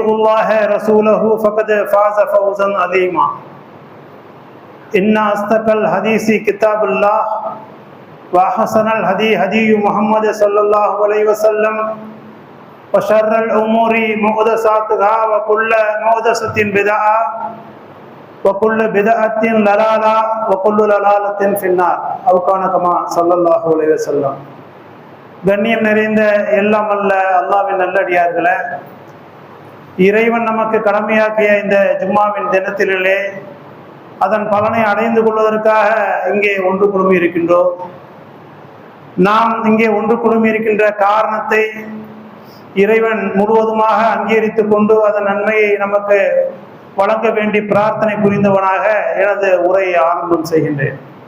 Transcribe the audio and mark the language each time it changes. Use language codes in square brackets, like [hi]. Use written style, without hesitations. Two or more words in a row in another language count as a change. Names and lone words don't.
[ar] الله رسوله فقد فاز فوزا عظيما إن أصدق الحديث كتاب الله وأحسن الهدي هدي محمد صلى الله عليه وسلم وشر الأمور محدثاتها وكل محدثة بدعة وكل بدعة ضلالة وكل ضلالة في النار أو كان كما صلى الله عليه وسلم. [ta] கண்ணியம் நிறைந்த எல்லாம் அல்ல அல்லாஹ்வின் நல்லடியார்களே, இறைவன் நமக்கு கடமையாக்கிய இந்த ஜும்மாவின் தினத்திலே அதன் பலனை அடைந்து கொள்வதற்காக இங்கே ஒன்று குழுமி இருக்கின்றோம். நாம் இங்கே ஒன்று குழுமி இருக்கின்ற காரணத்தை இறைவன் முழுவதுமாக அங்கீகரித்து கொண்டு அதன் நன்மையை நமக்கு வழங்க வேண்டி பிரார்த்தனை புரிந்தவனாக எனது உரையை ஆரம்பம் செய்கின்றேன்.